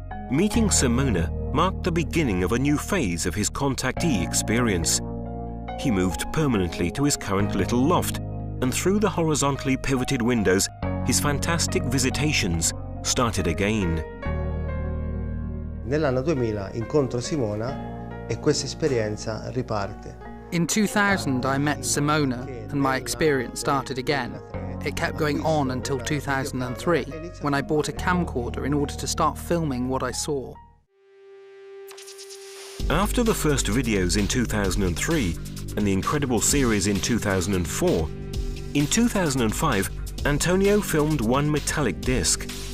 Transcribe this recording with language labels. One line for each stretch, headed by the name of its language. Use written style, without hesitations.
English: Meeting Simona marked the beginning of a new phase of his contactee experience. He moved permanently to his current little loft, and through the horizontally pivoted windows, his fantastic visitations started again.
Italian: Nell'anno 2000 incontro Simona e questa esperienza riparte.
English: In 2000 I met Simona and my experience started again. It kept going on until 2003 when I bought a camcorder in order to start filming what I saw. After the first videos in 2003 and the incredible series in 2004, in 2005, Antonio filmed one metallic disc.